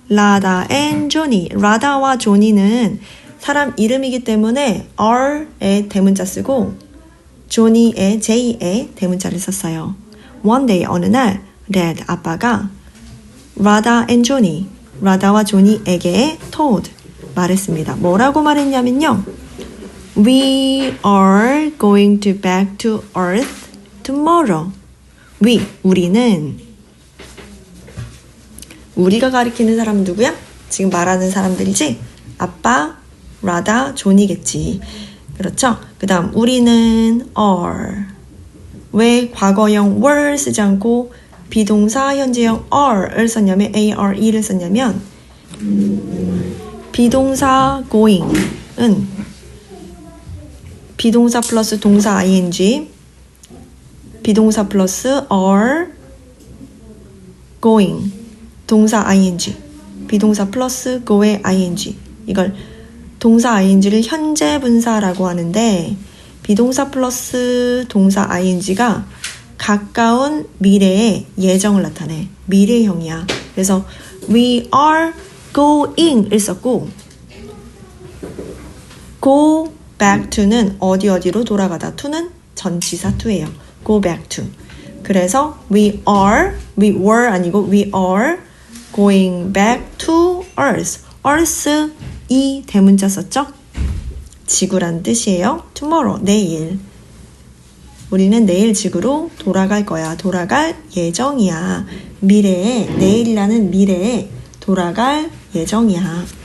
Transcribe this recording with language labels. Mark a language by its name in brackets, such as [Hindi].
[Korean] 라다 and 조니. 라다와 조니는 사람 이름이기 때문에 R의 대문자 쓰고 조니의 J의 대문자를 썼어요. One day, 어느 날 Dad, 아빠가 라다 and 조니, 라다와 조니에게 told, 말했습니다. 뭐라고 말했냐면요. [English] We are going to back to Earth tomorrow. [Korean] 우리는, 우리가 가리키는 사람은 누구야? 지금 말하는 사람들이지? 아빠, 라다, 존이겠지. 그렇죠? 그 다음 우리는 are. 왜 과거형 were 쓰지 않고 비동사 현재형 are를 썼냐면 are를 썼냐면 비동사 going은 비동사 플러스 동사 ing, 비동사 플러스 are going, 동사 ing, 비동사 플러스 go의 ing. 이걸 동사 ing를 현재 분사라고 하는데 비동사 플러스 동사 ing가 가까운 미래의 예정을 나타내. 미래형이야. 그래서 [English] we are going [Korean] 을 썼고 go back to는 어디로 돌아가다. to는 전치사 to예요. go back to. [English] 그래서 we were [Korean] 아니고 [English] we are going back to Earth. [Korean] Earth 이 대문자 썼죠? 지구란 뜻이에요. tomorrow, 내일. 우리는 내일 지구로 돌아갈 거야. 돌아갈 예정이야. 미래에, 내일이라는 미래에 돌아갈 예정이야.